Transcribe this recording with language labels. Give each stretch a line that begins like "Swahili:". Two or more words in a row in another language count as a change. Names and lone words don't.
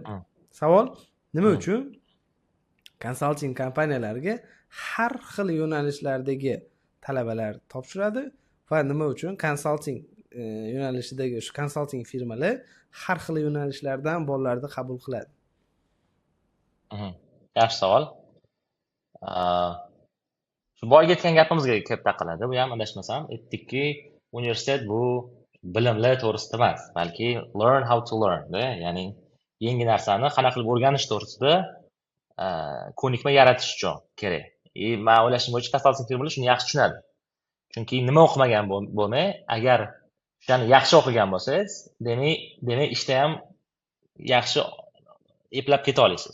Uzbek: Savol, nima uchun konsalting kompaniyalariga har xil yo'nalishlardagi talabalar topshiradi va nima uchun konsalting yo'nalishidagi o'sha konsalting firmalar har xil yo'nalishlardan bolalarni qabul qiladi? Yaxshi savol. Shu boyga aytgan gapimizga kelib taqaladi. Bu ham adashmasam aytdikki, universitet bu bilimlar to'g'risida emas, balki
English: learn how to learn,
Uzbek: ya'ni yangi narsani qanaqa qilib o'rganish to'g'risida ko'nikma yaratish uchun kerak. Men o'ylashim bo'yicha konsalting firmalar shuni yaxshi tushunadi. Chunki nima o'qimagan bo'lmay, agar shuni yaxshi o'qigan bo'lsangiz, demak ishda ham yaxshi eplab keta olasiz.